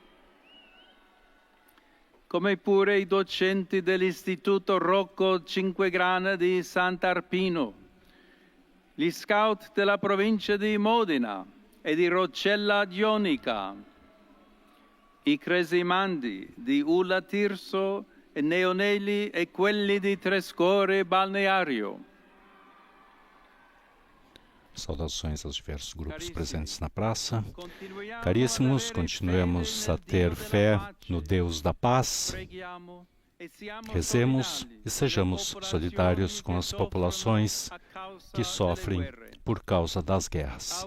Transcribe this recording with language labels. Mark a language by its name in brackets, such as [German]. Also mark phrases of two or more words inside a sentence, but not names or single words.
[Italian] come pure i docenti dell'Istituto Rocco Cinquegrana di Sant'Arpino, gli scout della provincia di Modena e di Roccella Ionica, i cresimandi di Ulla Tirso e Neonelli e quelli di Trescore Balneario. [Portuguese] Saudações aos diversos grupos presentes na praça. Caríssimos, continuemos a ter fé no Deus da paz. Rezemos e sejamos solidários com as populações que sofrem por causa das guerras.